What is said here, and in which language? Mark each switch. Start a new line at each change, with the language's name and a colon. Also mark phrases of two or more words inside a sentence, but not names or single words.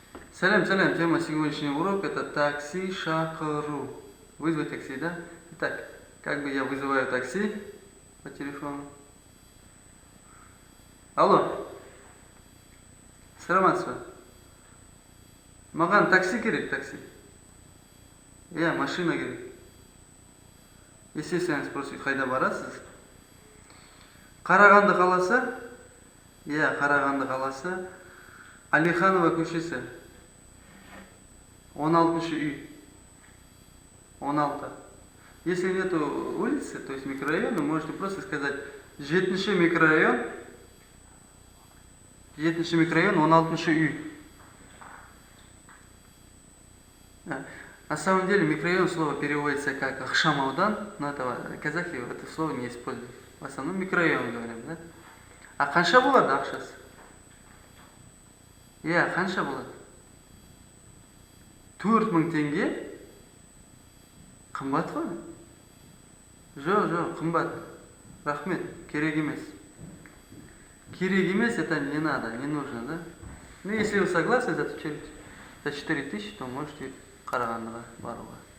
Russian: Салям, салям. Тема сегодняшнего урока это
Kazakh: такси шақыру.
Russian: Вызвать такси, да? Итак, как бы я вызываю такси по телефону? Алло.
Kazakh: Саламатсыз ба? Маған такси керек, такси. Машина керек.
Russian: Естественно, спросить,
Kazakh: қайда барасыз? Қарағанды қаласы? Қарағанды қаласы. Алиханова көшесі. 16 үй. 16.
Russian: Если нету улицы, то есть микрорайона, можете просто сказать 7 микрорайон.
Kazakh: 7 микрорайон, 16 үй.
Russian: На самом деле микрорайон слово переводится как Ахшамаудан, но этого казахи это слово не используют. В основном микрорайон говорим, да?
Kazakh: А қанша болады ақшасы? Қанша болады? 4000 теңге? Қымбат қой? Жоқ, қымбат. Рахмет, керек емес. Керек емес,
Russian: это не надо, не нужно, да? Ну, если вы согласны за 4000, то можете
Kazakh: Қарағандыға баруға.